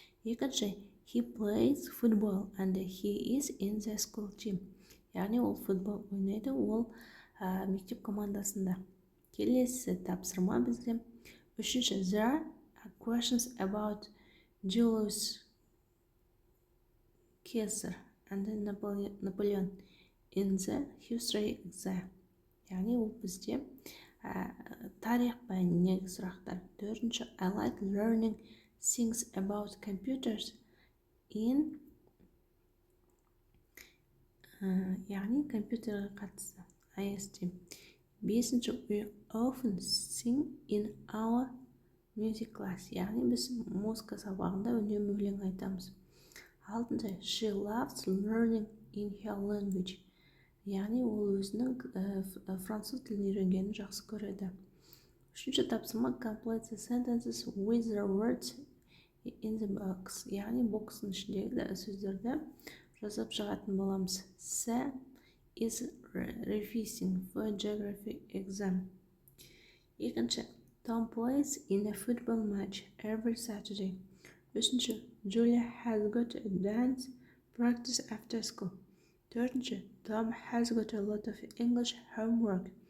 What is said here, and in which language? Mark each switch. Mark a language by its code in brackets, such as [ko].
[kk] Екінші, [en] he plays football and he is in the school team, [kk] яғни ол футбол ойнайды, ол мектеп командасында. Келесі тапсырма бізде. Үшінші, [en] there are questions about Julius Caesar and Napoleon in the history exam. [kk] Яғни ол бізде тарих пәніндегі сұрақтар. Төртінші, [en] I like learning things about computers in, [kk] яғни компьютерге қатысты, [en] IST. [kk] Бесінші, [en] we often sing in our music class. [kk] Яғни біз музыка сабағында үнемі өлең айтамыз. Алтыншы, [en] she loves learning in her language. [kk] Яғни ол өзінің француз тілін үйренгенін жақсы көреді. Үшінші тапсырма, [en] complete the sentences with the words in the box. [kk] Яғни бокстың ішіндегі сөздерді жазып шығатын боламыз. [en] Sam is revising for geography exam. [kk] Екінші, [en] Tom plays in a football match every Saturday. [kk] Үшінші, [en] Julia has got a dance practice after school. [kk] Төртінші, [en] Tom has got a lot of English homework.